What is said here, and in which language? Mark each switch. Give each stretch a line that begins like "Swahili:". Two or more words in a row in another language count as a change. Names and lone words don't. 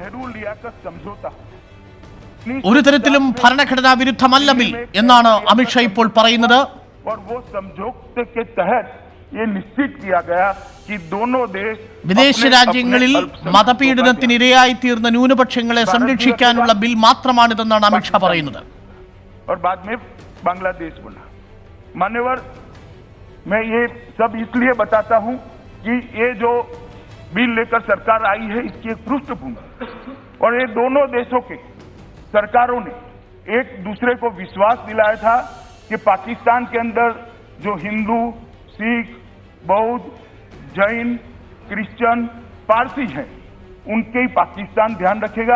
Malayalam: ഒരു തരത്തിലും ഭരണഘടനാ വിരുദ്ധമല്ല ബിൽ എന്നാണ് അമിത്ഷാ ഇപ്പോൾ പറയുന്നത്. വിദേശ രാജ്യങ്ങളിൽ മതപീഡനത്തിനിരയായി തീർന്ന ന്യൂനപക്ഷങ്ങളെ സംരക്ഷിക്കാനുള്ള ബിൽ മാത്രമാണിതെന്നാണ് അമിത്ഷാ പറയുന്നത്.
Hindi: मान्यवर, मैं ये सब इसलिए बताता हूं कि ये जो बिल लेकर सरकार आई है इसकी एक पृष्ठभूमि, और ये दोनों देशों के सरकारों ने एक दूसरे को विश्वास दिलाया था कि पाकिस्तान के अंदर जो हिंदू, सिख, बौद्ध, जैन, क्रिश्चियन, पारसी हैं, उनके ही पाकिस्तान ध्यान रखेगा.